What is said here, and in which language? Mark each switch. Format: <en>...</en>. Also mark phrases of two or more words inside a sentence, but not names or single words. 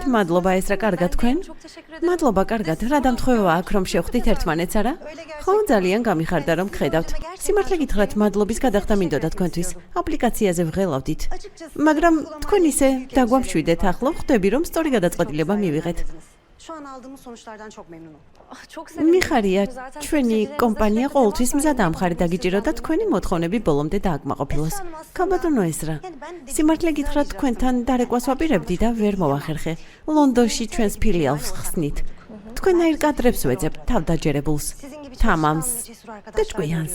<ka>მადლობა ესრა, კარგად თქვენ? მადლობა, კარგად. რა დამთხოვება აქ რომ შევხვდით ერთმანეთს არა? ხო, ძალიან გამიხარდა რომ გხედავთ. სიმართლე გითხრათ, მადლობის გადახდა მინდოდა თქვენთვის. აპლიკაციაზე ვღელავდით. მაგრამ თქვენ ისე დაგვამშვიდეთ, ახლა ვხვდები რომ სწორი გადაწყვეტილება მივიღეთ.</ka> <tr>Şu an aldığımız sonuçlardan çok memnunum.</tr> <ka>მიხარია, ჩვენი კომპანია ყოველთვის მზად ამხარი დაგიჭირო და თქვენი მოთხოვნები ბოლომდე დააკმაყოფილოს. ქალბატონო ესრა, სიმართლე გითხრათ, თქვენთან დარეკვას ვაპირებდი და ვერ მოვახერხე. ლონდონში ჩვენს ფილიალს ხსნით. თქვენაირ კადრებს ვეძებთ, თავდაჯერებულს, თამამს და ჭკვიანს.</ka>